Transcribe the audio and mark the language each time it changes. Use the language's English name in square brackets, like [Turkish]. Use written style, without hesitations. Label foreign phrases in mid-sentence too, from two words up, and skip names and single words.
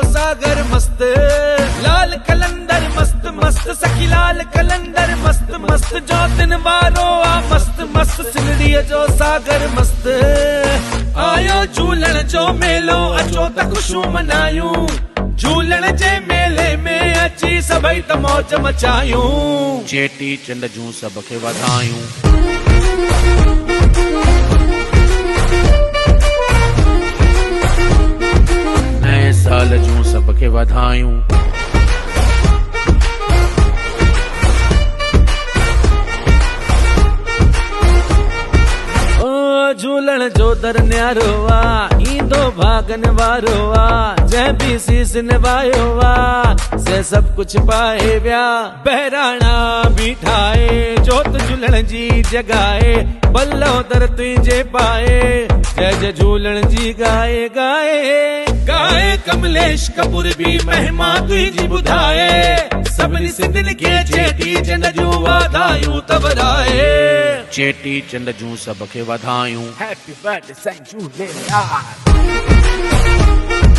[Sindhi] सागर मस्त, लाल कलंदर मस्त मस्त, सखी लाल कलंदर मस्त मस्त, जो दिन वारो आ मस्त मस्त, सिंधड़ी जो सागर मस्त। आयो झूलण जो मेलो, अचो त खुशियूं मनायूं, झूलण जे मेले में अची सभई त मौज मचायूं, चेटी चंड जूं सभ खे वधायूं। नए साल जूं सभ खे वधायूं। झूलण जो दर न्यारो आ, ईंदो भागन वारो आ, जंहिं भी सीस निभायो आ से सब कुछ पाए विया। बहिराणा बीठा आहे, जोत झूलण जी जगाए, बल्लो दर तुंहिंजे पाए, जय जय झूलण जी गाए गाए गाए। कमलेश कपूर भी महिमा तुंहिंजी ॿुधाए, सभिनी सिंधियुनि खे चेटी चंड जूं वाधायूं त वधाए, चेटी चंड जूं सभ खे वधायूं। [English] Happy birthday साईं झूलेलाल।